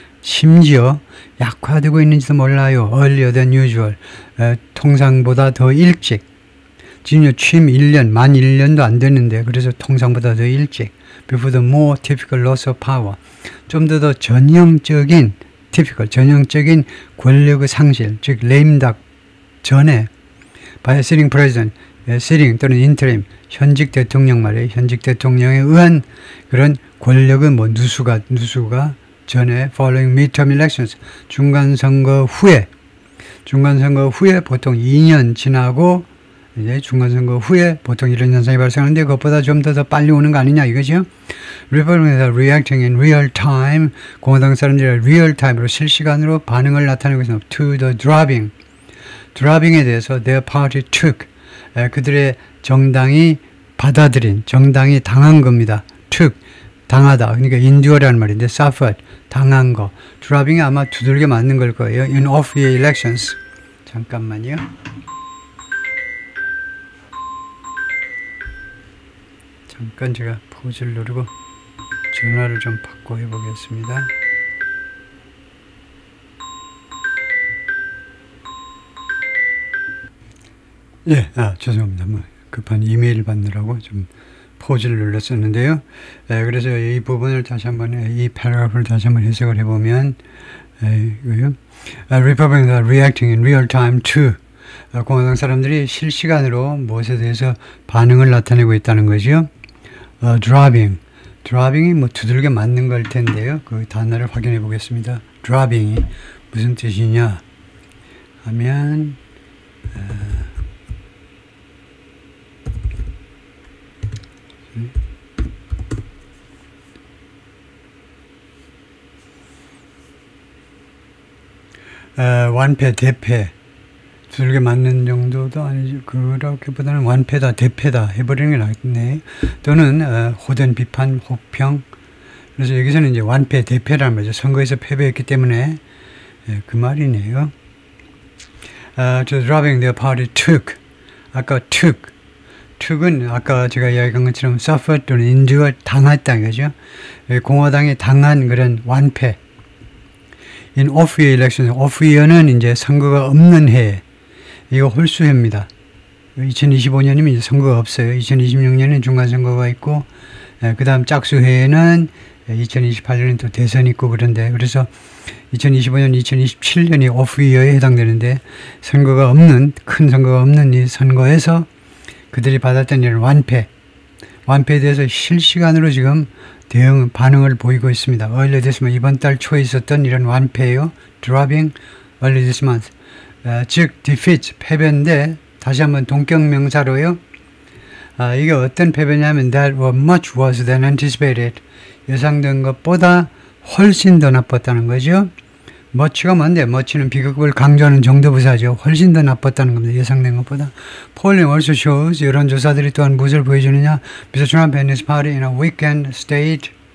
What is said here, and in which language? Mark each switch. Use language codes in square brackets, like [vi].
[ko] 심지어 약화되고 있는지도 몰라요. [en] earlier than usual. [ko] 통상보다 더 일찍. 지금 취임 1년, 만 1년도 안 됐는데 그래서 통상보다 더 일찍. [en] Before the more typical loss of power. [ko] 좀 더 전형적인 전형적인 권력의 상실, 즉 lame duck 전에 [en] by a sitting president, [ko] sitting 또는 interim, 현직 대통령 말이에요. 현직 대통령에 의한 그런 권력의 뭐 누수가 전에 [en] following midterm elections, [ko] 중간선거 후에 보통 2년 지나고 이제 중간선거 후에 보통 이런 현상이 발생하는데 그것보다 좀 더 빨리 오는 거 아니냐 이거죠. [en] Republicans are reacting in real time. [ko] 공화당 사람들이 real time으로 실시간으로 반응을 나타내고 있습니다. [en] To the dropping에 대해서 their party took. [ko] 그들의 정당이 받아들인, 정당이 당한 겁니다. took, 당하다. 그러니까 endure라는 말인데 suffered, 당한 거. dropping이 아마 두들겨 맞는 걸 거예요. [en] In off-year elections. [ko] 잠깐만요. 잠깐 제가 포즈를 누르고 전화를 좀 받고 해보겠습니다. 예, 죄송합니다. 뭐 급한 이메일 받느라고 좀 포즈를 눌렀었는데요. 그래서 이 부분을 다시 한번, 이 패러그래프를 다시 한번 해석을 해보면, 이거요. [en] Republicans are reacting in real time to. [ko] 공화당 사람들이 실시간으로 무엇에 대해서 반응을 나타내고 있다는 거죠. dropping이 뭐 두들겨 맞는 걸 텐데요. 그 단어를 확인해 보겠습니다. dropping이 무슨 뜻이냐 하면, 완패, 대패, 두들겨 맞는 정도도 아니죠. 그렇게보다는 완패다, 대패다 해버리는 게 낫네. 또는 호된, 비판, 혹평. 그래서 여기서는 이제 완패, 대패라는 말이죠. 선거에서 패배했기 때문에 그 말이네요. [en] To dropping their party took. [ko] 아까 took은 아까 제가 이야기한 것처럼 suffered 또는 endured, 당했다 이거죠. 공화당이 당한 그런 완패. [en] In off-year elections, [ko] off-year는 이제 선거가 없는 해. 이거 홀수해입니다. 2025년이면 이제 선거가 없어요. 2026년에는 중간선거가 있고, 그 다음 짝수해에는 2028년에 또 대선이 있고 그런데, 그래서 2025년, 2027년이 off-year에 해당되는데, 큰 선거가 없는 이 선거에서 그들이 받았던 이런 완패에 대해서 실시간으로 지금 반응을 보이고 있습니다. [en] early this month, [ko] 이번 달 초에 있었던 이런 완패예요. [en] dropping early this month. [ko] 즉 defeat, 패배인데 다시 한번 동격명사로요. 이게 어떤 패배냐면 [en] that was much worse than anticipated. [ko] 예상된 것보다 훨씬 더 나빴다는 거죠. much가 뭔데? much는 비극을 강조하는 정도부사죠. 훨씬 더 나빴다는 겁니다. 예상된 것보다. [en] polling also shows, [ko] 이런 조사들이 또한 무엇을 보여주느냐? [en] Mr. Trump and his party in a weakened state.